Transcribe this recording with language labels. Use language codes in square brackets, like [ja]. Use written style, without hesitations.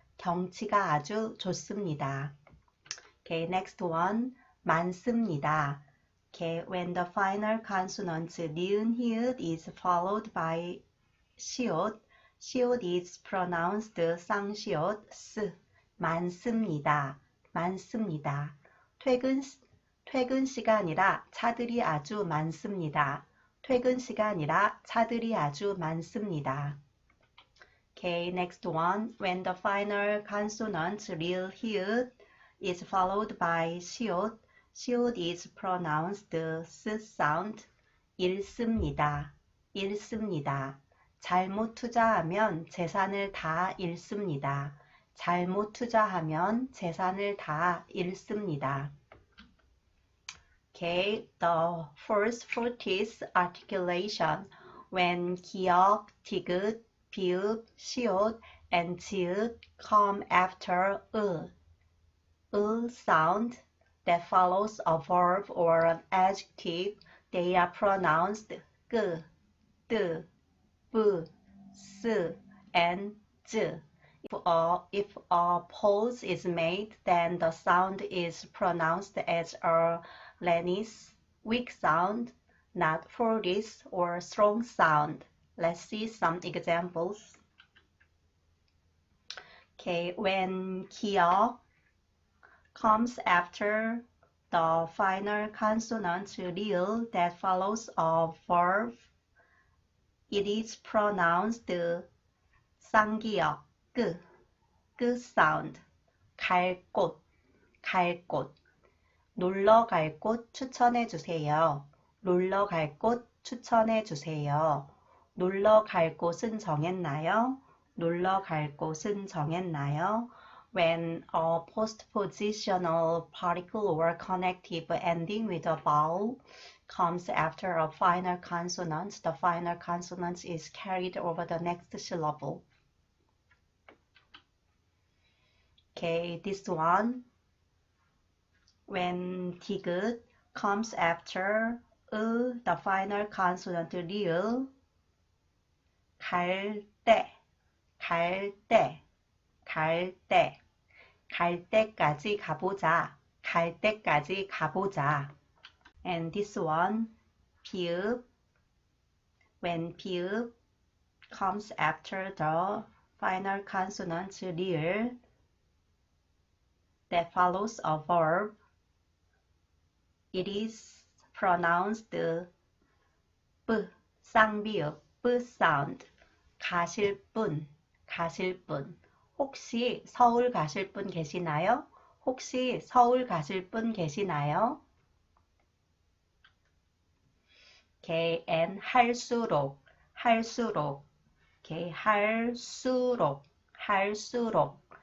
[ko] 경치가 아주 좋습니다. [en] Okay, next one, 많습니다. Okay, when the final consonant 니은 히읗 is followed by 시옷, 시옷 is pronounced 쌍시옷, s. [ko] 많습니다. 많습니다. 퇴근 시간이라 차들이 아주 많습니다. 퇴근 시간이라 차들이 아주 많습니다. [en] Okay, next one. When the final consonant 리을 히읗 is followed by 시옷, should is pronounced s sound. [ko] 잃습니다. 잃습니다. 잘못 투자하면 재산을 다 잃습니다. 잘못 투자하면 재산을 다 잃습니다. [en] Okay, the first forties articulation when 기역, 디귿, 비읍, 시옷, and 지읒 come after sound that follows a verb or an adjective, they are pronounced 끄, 뜨, 뿌, 스, and 즈. If a pause is made, then the sound is pronounced as a Lenis, weak sound, not fortis or strong sound. Let's see some examples. Okay, when 기역 comes after the final consonant real that follows a verb, it is pronounced 쌍기역, 끄 sound. [ko] 갈 곳, 갈 곳. 놀러 갈 곳 추천해 주세요. 놀러 갈 곳 추천해 주세요. 놀러 갈 곳은 정했나요? 놀러 갈 곳은 정했나요? [en] When a postpositional particle or connective ending with a vowel comes after a final consonant, the final consonant is carried over the next syllable. Okay, this one. When 디귿 comes after the final consonant 리을, [ko] 갈 때, 갈 때, 갈 때, 갈 때까지 가보자, 갈 때까지 가보자. [en] And this one, 비읍, when 비읍 comes after the final consonant 리을 that follows a verb, it is pronounced 뿌, 쌍비읍, 뿌 sound. [ko] 가실 분, 가실 분. 혹시 서울 가실 분 계시나요? 혹시 서울 가실 분 계시나요? [en] Okay, and 할수록, 할수록. Okay, 할수록, 할수록.